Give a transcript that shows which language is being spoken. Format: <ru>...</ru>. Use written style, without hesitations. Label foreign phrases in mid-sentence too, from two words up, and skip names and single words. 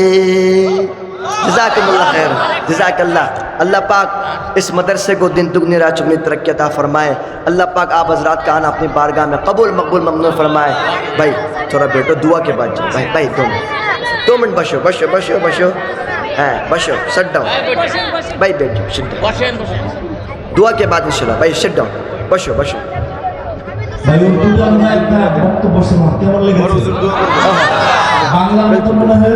<ar>جزاکم اللہ خیر جزاک اللہ.</ar> <ur>اللہ پاک اس مدرسے کو دن دگنی رات چگنی ترقی عطا فرمائے. اللہ پاک آپ حضرات کا آنا اپنی بارگاہ میں قبول مقبول ممنون فرمائے. بھائی تھوڑا بیٹو دعا کے بعد جاؤ. بھائی 2 منٹ بشو</ur> <en>sit down.</en> <ur>بھائی بیٹھ جاؤ</ur> <en>sit down.</en> <ur>دعا کے بعد انشاءاللہ بھائی</ur> <en>sit down.</en> <bn>بشو ভাই উর্দু জানা একটা বক্তব্য শোনা কেমন লেগেছে বাংলা মতো মনে হয়</bn>